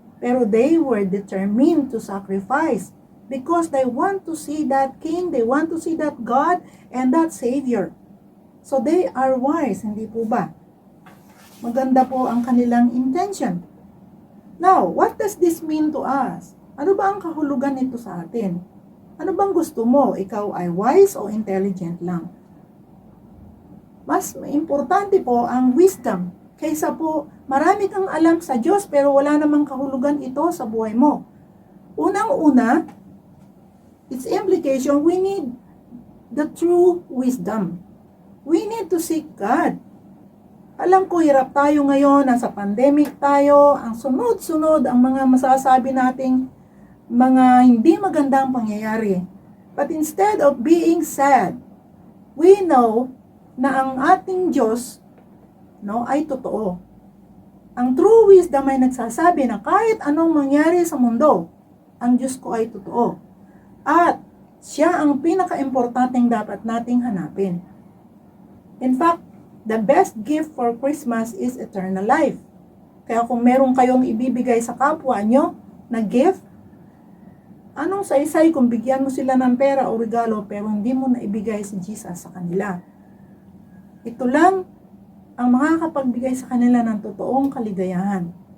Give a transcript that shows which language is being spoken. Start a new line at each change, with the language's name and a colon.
English: Pero they were determined to sacrifice because they want to see that King, they want to see that God and that Savior. So they are wise,
Filipino: hindi po ba? Maganda po ang kanilang intention.
English: Now, what does this mean to us?
Filipino: Ano ba ang kahulugan nito sa atin? Ano bang gusto mo? Ikaw ay wise o intelligent lang? Mas importante po ang wisdom kaysa po marami kang alam sa Diyos pero wala namang kahulugan ito sa buhay mo. Unang-una,
English: its implication, we need the true wisdom. We need to seek God.
Filipino: Alam ko, hirap tayo ngayon, nasa pandemic tayo, ang sunod-sunod ang mga masasabi nating mga hindi magandang pangyayari.
English: But instead of being sad, we know na
Filipino: ang ating Diyos ay totoo. Ang true wisdom ay nagsasabi na kahit anong mangyari sa mundo, ang Diyos ko ay totoo. At siya ang pinaka-importanteng dapat nating hanapin.
English: In fact, the best gift for Christmas is eternal life.
Filipino: Kaya kung meron kayong ibibigay sa kapwa nyo na gift, anong saysay kung bigyan mo sila ng pera o regalo pero hindi mo na ibigay si Jesus sa kanila? Ito lang ang makakapagbigay sa kanila ng totoong kaligayahan.